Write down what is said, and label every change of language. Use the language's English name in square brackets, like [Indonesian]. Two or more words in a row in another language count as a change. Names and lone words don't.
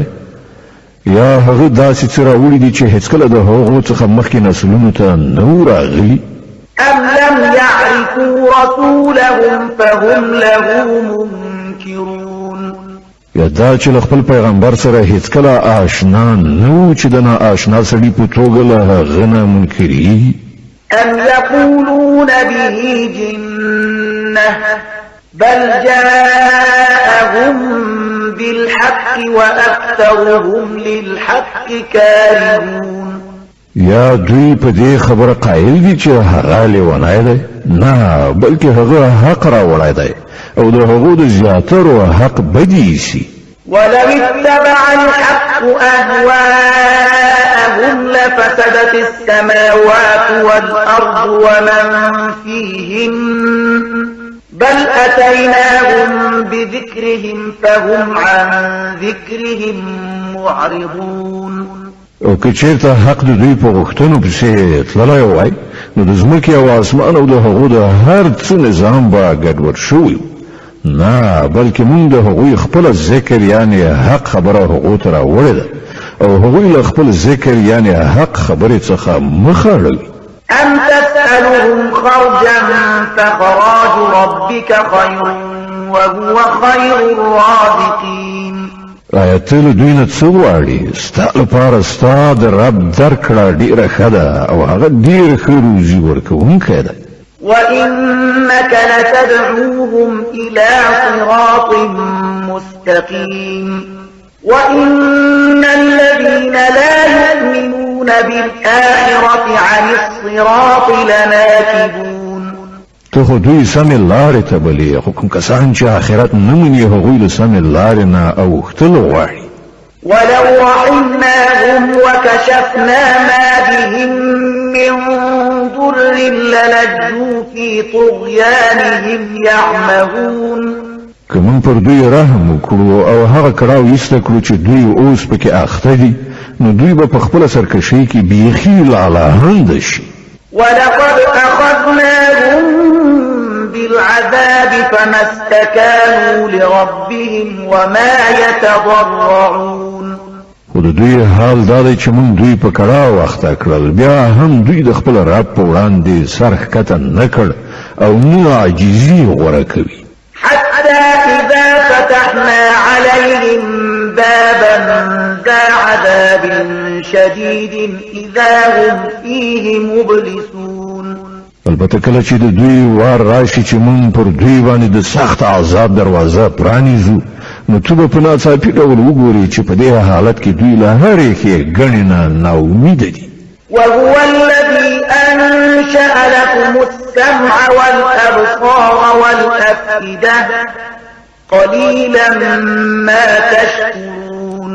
[Pashto] یا هغه داسې څه راوړي دي چې هیڅ کله د هغو څخه مخکې نسلونو ته نه و راغلي؟ [Arabic] أم لم يعرفوا رسولهم فهم له منكرون. [Pashto] یا دا چې له خپل پیغمبر سره هیڅ کله آشنا نه و چې د ناآشنا سړي په توګه له هغه نه منکري؟ [Arabic] أم يقولون به جنة بل جاءهم بالحق وأكثرهم للحق كارهون. [Pashto] یا دوی په دې خبره قائل دي چې هغه لیونی دی؟ نه بلکې هغه حق راوړی دی او د هغو د زیاترو حق بدی سي. [Arabic] ولو اتبع الحق أهواءهم لفسدت السماوات والأرض ومن فيهن بل أتيناهم بذكرهم فهم عن ذكرهم معرضون. [Pashto] او که چیرته حق د دوی په غوښتنو پسې تللی وای نو د ځمکې او اسمان او د هغو د هر څه نظام به ګډوډ شوی و. نه بلکې موږ د هغوی خپل ذکر یعنی حق خبره هغو ته راوړې ده او هغوی له خپل ذکر یعنی حق خبرې څخه مخ اړوي. [Arabic] أم تسألهم خرجا فخراج ربك خير وهو خير الرازقين. [Pashto] آیا ته له دوی نه څه غواړې؟ ستا لپاره ستا د رب درکړه ډېره ښه ده او هغه ډېر ښه روزي ورکوونکی دی. [Arabic] وإنك لتدعوهم إلى صراط مستقيم وإن الذين لا يؤمنون بالآخرة عن الصراط لناكبون. [Pashto] ته خو دوی سمې لارې ته بلې خو کوم کسان چې آخرت نه مني هغوی له سمې لارې نه اوښتل غواړي. [Arabic] ولو رحمناهم وكشفنا ما بهم من ضر للجوا في طغيانهم يعمهون. [Pashto] که موږ پر دوی رحم وکړو او هغه کړاو ایسته کړو چې دوی اوس پکې اخته دي نو دوی به په خپله سرکشۍ کې بیخي لالاهنده شي. [Arabic] ولقد أخذناهم بالعذاب فما استكانوا لربهم وما يتضرعون. [Pashto] خو د دوی حال دا دی چې موږ دوی په کړاو اخته کړل بیا هم دوی د خپل رب په وړاندې سر ښکته نه کړ او نه عاجزي غوره کوي. [Arabic] حتى إذا فتحنا عليهم بابا ذا عذاب شديد إذا هم فيه مبلسون. [Pashto] البته کله چې د دوی وار راشي چې موږ پر دوی باندې د سخت عذاب دروازه پرانیزو نو ته به په ناڅاپي ډول وګورې چې په دې حالت کې دوی له هرې ښېګڼې نه ناامیده دي. [Arabic] وهو الذي أنشأ لكم السمع والأبصار والأفئدة قليلا ما تشكرون.